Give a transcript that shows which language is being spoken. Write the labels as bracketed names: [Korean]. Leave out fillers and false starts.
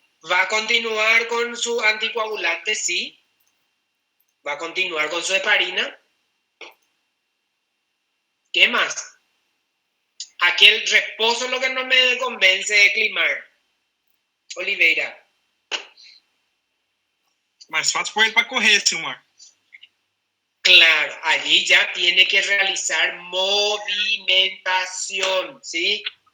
[Spanish] ¿Va a continuar con su anticoagulante? Sí. ¿Va a continuar con su heparina? ¿Qué más? Aquí el reposo es lo que no me convence de Climar. Oliveira. [Portuguese] Mais fácil pôr ele para correr, Silmar. [Spanish] Claro, allí ya tiene que realizar movimentación, ¿sí?